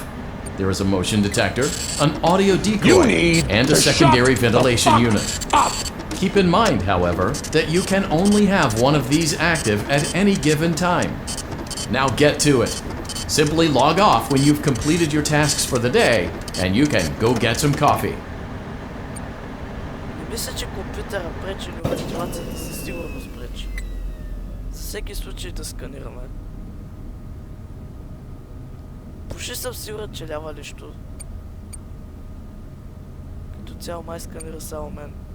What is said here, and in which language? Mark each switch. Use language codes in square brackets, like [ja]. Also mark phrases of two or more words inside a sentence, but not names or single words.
[en] There is a motion detector, an audio decoy, and a secondary ventilation unit. Keep in mind, however, that you can only have one of these active at any given time. Now get to it. Simply log off when you've completed your tasks for the day, and you can go get some coffee. [bg] Мисля, че компютъра пречи, но вентилацията със сигурност пречи. За всеки случай да сканираме. Почти съм сигурен, че лява нищо. Като цяло май сканира само мен.